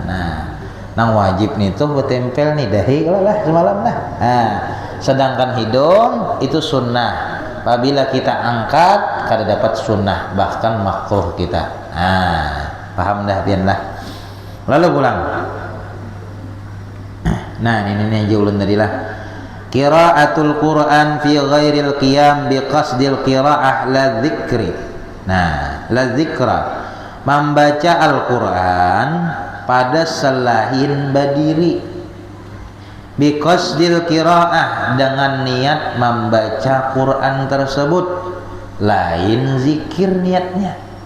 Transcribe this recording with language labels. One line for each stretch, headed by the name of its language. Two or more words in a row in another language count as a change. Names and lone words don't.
Banjar: Nang wajib nih tuh bertempel nih dahi lah semalam sedangkan hidung itu sunnah. Apabila kita angkat kada dapat sunnah, bahkan makruh kita. Paham dah biarlah. Lalu pulang. Ini aja ulun tadi lah.
Arabic: قراءة القرآن في غير القيام بقصد القراءة لا ذكر. لا ذكرا,
Banjar: membaca Al-Quran pada selain berdiri.
Arabic: بقصد القراءة,
Banjar: dengan niat membaca Quran tersebut, lain zikir niatnya.